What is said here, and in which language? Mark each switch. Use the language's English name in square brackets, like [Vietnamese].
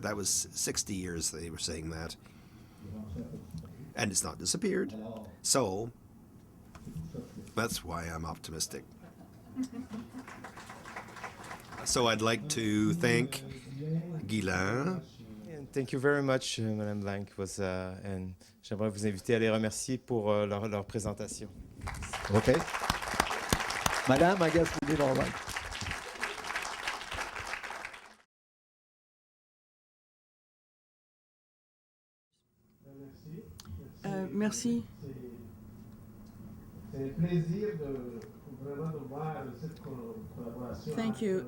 [English] That was 60 years they were saying that. And it's not disappeared. So that's why I'm optimistic. So I'd like to thank Ghislain. Thank you very much, Madame Blanke. [French] And j'aimerais vous inviter à les remercier pour leur présentation. [English] Okay. Madame, I guess we did all right. [French] Merci. [English] Thank you.